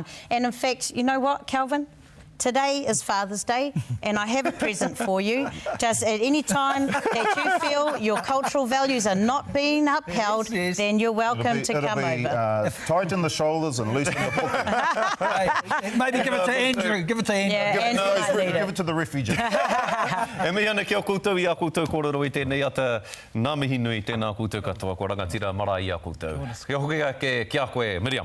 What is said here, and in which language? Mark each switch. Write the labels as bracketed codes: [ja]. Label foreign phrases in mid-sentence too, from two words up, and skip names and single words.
[en] And in fact, you know what, Kelvin? Today is Father's Day, and I have a present for you. Just at any time that you feel your cultural values are not being upheld, then you're welcome to come over. Tighten the shoulders and loosen the pocket. Maybe give it to Andrew. Give it to Andrew. Yeah, give it to the refugee. [mi] E mea ana kia koutou i a koutou kōrero i tēnei ata ngā mihi nui tēnā koutou katoa ko rangatira marae i a koutou. Kia hoki ke kia koe, Miriam.